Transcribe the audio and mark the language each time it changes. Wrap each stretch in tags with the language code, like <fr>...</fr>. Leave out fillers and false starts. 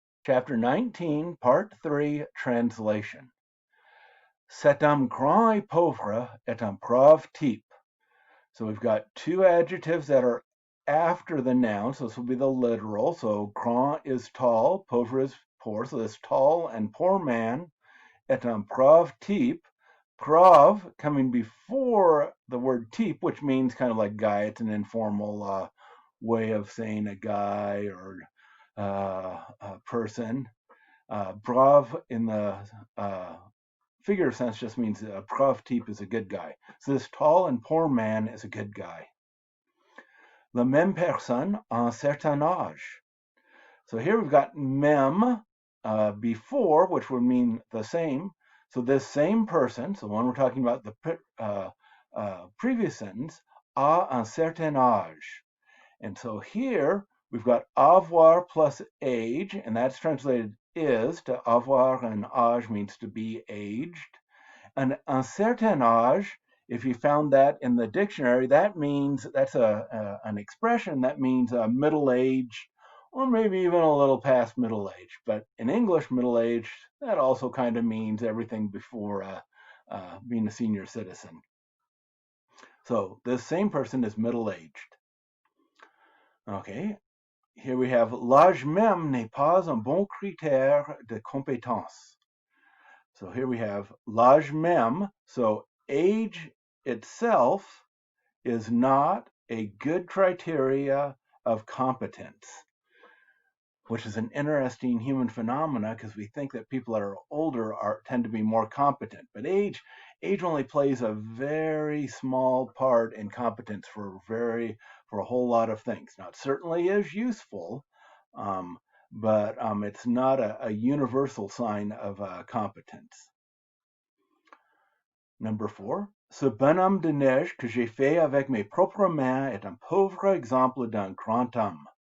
<en>Chapter 19, Part 3, Translation.</en> <fr>Cet homme grand et pauvre est un brave type.</fr> <en>So we've got two adjectives that are after the noun, so this will be the literal. So grand is tall, pauvre is poor. So this tall and poor man</en> <fr>est un brave type.</fr> <en>Brave coming before the word type, which means kind of like guy. It's an informal way of saying a guy or a person. Brave in the figurative sense just means a brave type is a good guy. So this tall and poor man is a good guy.</en> <fr>La même personne a un certain âge.</fr> <en>So here we've got même before, which would mean the same. So this same person, so when we're talking about the previous sentence,</en> <fr>a un certain âge.</fr> <en>And so here we've got avoir plus age, and that's translated is. To</en> <fr>avoir un âge</fr> <en>means to be aged. And un certain âge, if you found that in the dictionary, that means that's an expression that means middle age, or maybe even a little past middle age. But in English, middle age, that also kind of means everything before being a senior citizen. So this same person is middle aged. Okay, here we have</en> <fr>l'âge même n'est pas un bon critère de compétence.</fr> <en>So here we have</en> <fr>l'âge même.</fr> <en>So age itself is not a good criteria of competence, which is an interesting human phenomena because we think that people that are older tend to be more competent. But age only plays a very small part in competence for a whole lot of things. Now, it certainly is useful, but it's not a universal sign of competence. Number 4.</en> <fr>Ce bonhomme de neige que j'ai fait avec mes propres mains est un pauvre exemple d'un grand homme.</fr>